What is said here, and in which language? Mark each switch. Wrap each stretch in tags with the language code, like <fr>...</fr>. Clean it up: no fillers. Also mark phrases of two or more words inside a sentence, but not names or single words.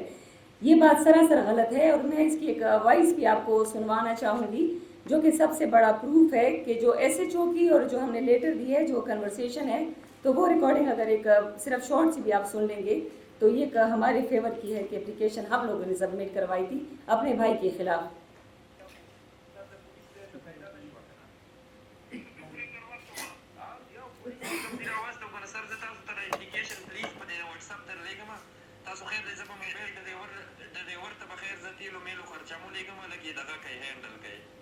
<ur>یہ بات سراسر غلط ہے, اور میں اس کی ایک وائس بھی آپ کو سنوانا چاہوں گی جو کہ سب سے بڑا پروف ہے کہ جو SHO کی اور جو ہم نے لیٹر دی ہے, جو کنورسیشن ہے, تو وہ ریکارڈنگ اگر ایک صرف شارٹ سی بھی آپ سن لیں گے تو یہ ہمارے فیور کی ہے کہ اپلیکیشن ہم لوگوں نے سبمٹ کروائی تھی اپنے بھائی کے خلاف.</ur> <ps>تاسو خیر دې زه په موبایل د ډریور ته به خیر زه تیلو میلو خرچمو لېږم لږ یې دغه کوي هینډل کوي</ps>